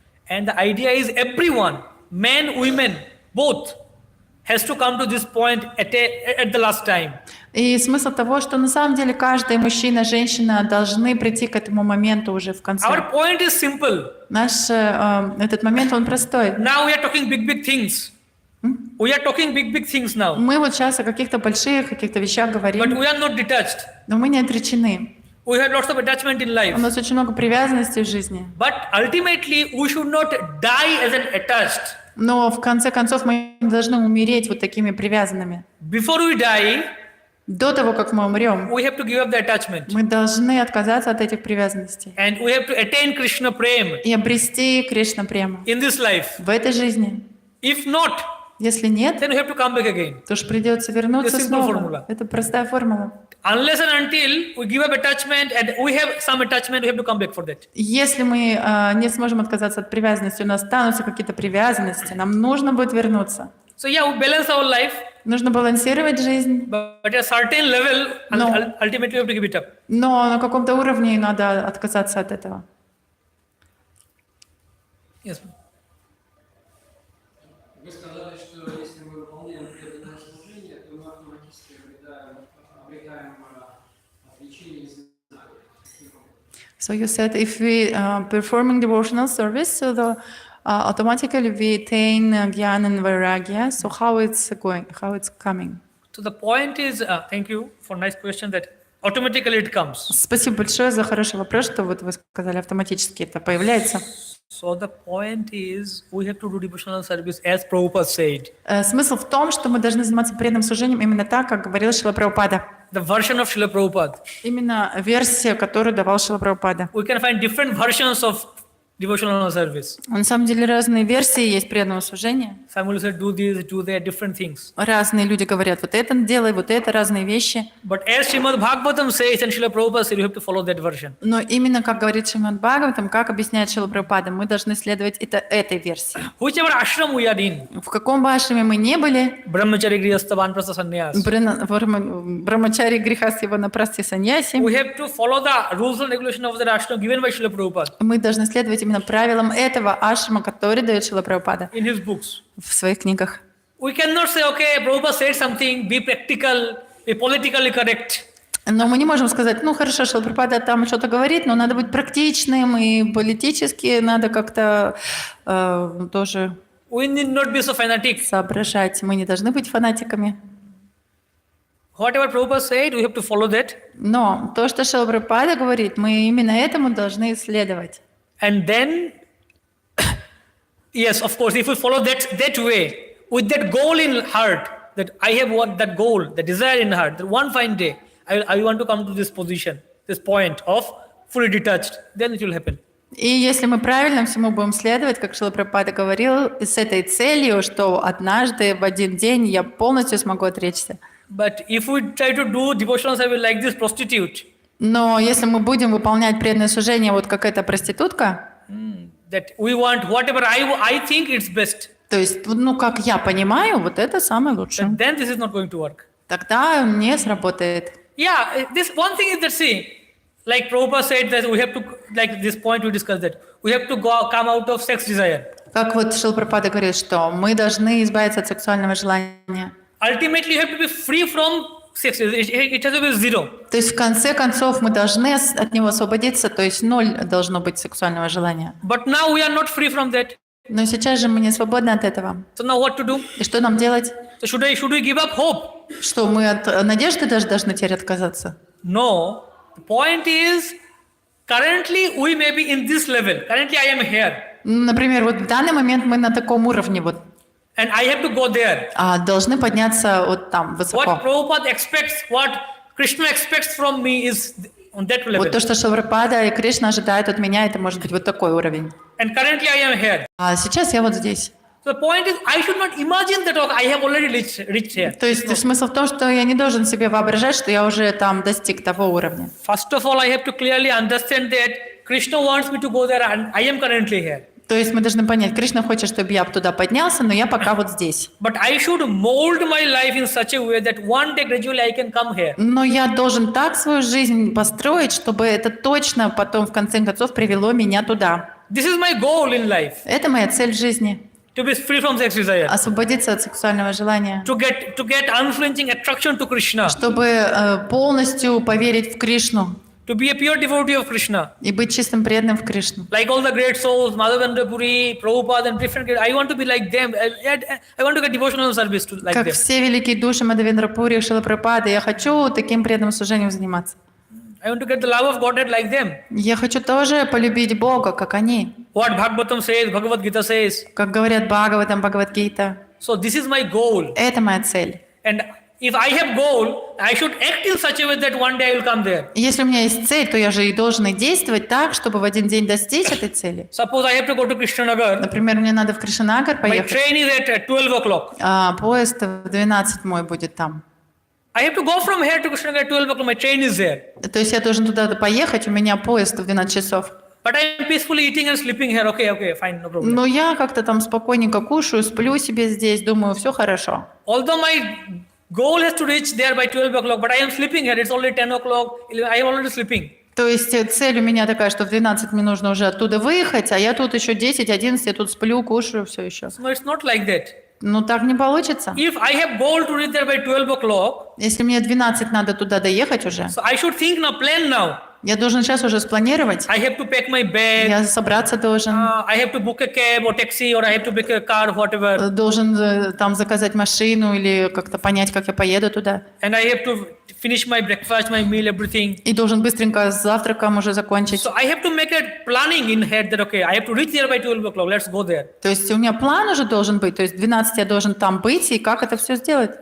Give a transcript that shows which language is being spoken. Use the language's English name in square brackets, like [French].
[English] And the idea is everyone, men, women, both, has to come to this point at the last time. [Russian] И смысл того, что на самом деле каждый мужчина, женщина должны прийти к этому моменту уже в конце. [English] Our point is simple. [Russian] Наш этот момент, он простой. [English] Now we are talking big things. We are talking big things now. [Russian] Мы вот сейчас о каких-то больших, каких-то вещах [English] But [Russian] говорим, [English] we are not detached. [Russian] но мы не отречены. [English] We have lots of attachment in [Russian] У [English] life. [Russian] нас очень много привязанностей в жизни. [English] But ultimately, we should not die as an attached. [Russian] Но в конце концов мы не должны умереть вот такими привязанными. [English] Before we die, [Russian] До того, как мы умрем, [English] we have to give up the attachment. [Russian] мы должны отказаться от этих привязанностей [English] And we have to attain Krishna Prem [Russian] и обрести Кришна прему [English] in this life. [Russian] в этой жизни. [English] If not, [Russian] Если нет, [English] then we have to come back again. [Russian] то ж придется вернуться [English] It's a simple [Russian] снова. [English] formula. [Russian] Это простая формула. [English] Unless and until we give up attachment and we have some attachment, we have to come back for that. [Russian] Если мы не сможем отказаться от привязанности, у нас останутся какие-то привязанности, нам нужно будет вернуться. [English] So yeah, we balance our life. [Russian] Нужно балансировать жизнь, [English] but at a certain level, No. ultimately you have to give it up. [Russian] но на каком-то уровне надо отказаться от этого. [English] Yes. [Russian] Вы сказали, что если мы выполняем преданное служение, то мы автоматически обретаем отличие и знание. [English] So you said if we performing devotional service, so automatically we attain jnana and vairagya. So how it's going? How it's coming? So the point is, thank you for nice question, that automatically it comes. [Russian] Спасибо большое за хороший вопрос, что вот вы сказали, автоматически это появляется. [English] So the point is, we have to do devotional service as Prabhupada said. [Russian] Смысл в том, что мы должны заниматься преданным служением именно так, как говорил Шрила Прабхупада. [English] The version of Srila Prabhupada. [Russian] Именно версия, которую давал Шрила Прабхупада. [English] We can find different versions of devotional service. [Russian] На самом деле разные версии есть преданного служения. [English] Some will say do this, do that, different things. [Russian] Разные люди говорят, вот это делай, вот это, разные вещи. [English] But as Shrimad Bhagavatam says and Srila Prabhupada said, you have to follow that version. [Russian] Но именно, как говорит Шримад Бхагаватам, как объясняет Шрила Прабхупада, мы должны следовать этой версии. [English] Whichever ashram we are in, [Russian] В каком бы ашраме мы не были, [English] brahmachari, grihastha, vanprastha, sannyas, [Russian] брамачари, грехаст, ванапрасти, саньяси, [English] we have to follow the rules and regulations of the ashram given by Srila Prabhupada [Russian] мы должны следовать именно правилам этого ашрама, который дает Шрила Прабхупада [English] in his books. [Russian] в своих книгах. [English] We cannot say, okay, Prabhupada said something, be practical, be politically correct. [Russian] Но мы не можем сказать, ну хорошо, Шрила Прабхупада там что-то говорит, но надо быть практичным и политически надо как-то тоже [English] We need not be so fanatic. [Russian] соображать. Мы не должны быть фанатиками. [English] Whatever Prabhupada said, we have to follow that. [Russian] Но то, что Шрила Прабхупада говорит, мы именно этому должны следовать. [English] And then, yes, of course, if we follow that way, with that goal in heart, that I have what that goal, the desire in heart, that one fine day, I want to come to this position, this point of fully detached, then it will happen. [Russian] И если мы правильно всему будем следовать, как Шрила Прабхупада говорил, с этой целью, что однажды в один день я полностью смогу отречься. [English] But if we try to do devotional service like this prostitute, [Russian] Но если мы будем выполнять преданное служение вот как эта проститутка, [English] that we want whatever I think it's best, [Russian] то есть, ну, как я понимаю, вот это самое лучшее, [English] then this is not going to work. [Russian] тогда не сработает. [English] Yeah, this one thing is that, see, like Prabhupada said that we have to, like this point we discussed that, we have to come out of sex desire. [Russian] Как вот Шрила Прабхупада говорит, что мы должны избавиться от сексуального желания. [English] Ultimately, you have to be free from sex. It has to be zero. [Russian] То есть в конце концов мы должны от него освободиться, то есть 0 должно быть сексуального желания. [English] But now we are not free from that. [Russian] Но сейчас же мы не свободны от этого. [English] So now what to do? [Russian] И что нам делать? [English] So should we give up hope? [Russian] Что мы от надежды даже должны теперь отказаться? [English] No. The point is, currently we may be in this level. Currently I am here. [Russian] Например, вот в данный момент мы на таком уровне вот. [English] And I have to go there. [Russian] А должны подняться вот там, высоко. [English] What Prabhupada expects, what Krishna expects from me is on that level. [Russian] Вот то, что Шрила Прабхупада и Кришна ожидают от меня, это может быть вот такой уровень. [English] And currently I am here. [Russian] А сейчас я вот здесь. [English] So the point is, I should not imagine that I have already reached here. [Russian] То есть смысл в том, что я не должен себе воображать, что я уже там достиг того уровня. [English] First of all, I have to clearly understand that Krishna wants me to go there and I am currently here. [Russian] То есть мы должны понять, Кришна хочет, чтобы я туда поднялся, но я пока вот здесь. [English] But I should mold my life in such a way that one day gradually I can come here. [Russian] Но я должен так свою жизнь построить, чтобы это точно потом в конце концов привело меня туда. [English] This is my goal in life. [Russian] Это моя цель в жизни. [English] To be free from sex desire. [Russian] Освободиться от сексуального желания. [English] To get unflinching attraction to Krishna. [Russian] Чтобы полностью поверить в Кришну. [English] To be a pure devotee of Krishna. [Russian] И быть чистым преданным в Кришну. [English] Like all the great souls, Madhavendra Puri, Prabhupada and different, I want to be like them. I want to get devotional service to like [Russian] Как [English] them. [Russian] все великие души Мадхавендра Пури, Шрила Прабхупады, я хочу таким преданным служением заниматься. [English] I want to get the love of Godhead like them. [Russian] Я хочу тоже полюбить Бога, как они. [English] What Bhagavatam says, Bhagavad Gita says. [Russian] Как говорят Бхагаватам, Бхагавад-гита. [English] So this is my goal. [Russian] Это моя цель. [English] And if I have goal, I should act in such a way that one day I will come there. [Russian] Если у меня есть цель, то я же и должен и действовать так, чтобы в один день достичь этой цели. [English] Suppose I have to go to Krishnanagar. [Russian] Например, мне надо в Кришнанагар [English] My [Russian] поехать. [English] train is at 12 o'clock. [Russian] А поезд в 12 мой будет там. [English] I have to go from here to Krishnanagar at 12 o'clock. My train is there. [Russian] То есть я должен туда поехать, у меня поезд в 12 часов. [English] But I'm peacefully eating and sleeping here. Okay, fine, no problem. [Russian] Но я как-то там спокойненько кушаю, сплю себе здесь, думаю, все хорошо. [English] Although my goal is to reach there by 12 o'clock, but I am sleeping here. It's only 10 o'clock. I am already sleeping. [Russian] То есть цель у меня такая, что в 12 мне нужно уже оттуда выехать, а я тут еще 10, 11, я тут сплю, кушаю, все еще. [English] No, it's not like that. [Russian] Ну так не получится. [English] If I have goal to reach there by 12 o'clock, [Russian] Если мне 12 надо туда доехать уже, [English] so I should think now, plan now. [Russian] я должен сейчас уже спланировать. [English] I have to pack my bag. [Russian] Я собраться должен. [English] I have to book a cab or taxi or I have to book a car, whatever. [Russian] Должен там заказать машину или как-то понять, как я поеду туда. [English] And I have to finish my breakfast, my meal, everything. [Russian] И должен быстренько с завтраком уже закончить. [English] So I have to make a planning in head that okay, I have to reach there by 12 o'clock. Let's go there. [Russian] То есть у меня план уже должен быть, то есть в 12 я должен там быть, и как это все сделать.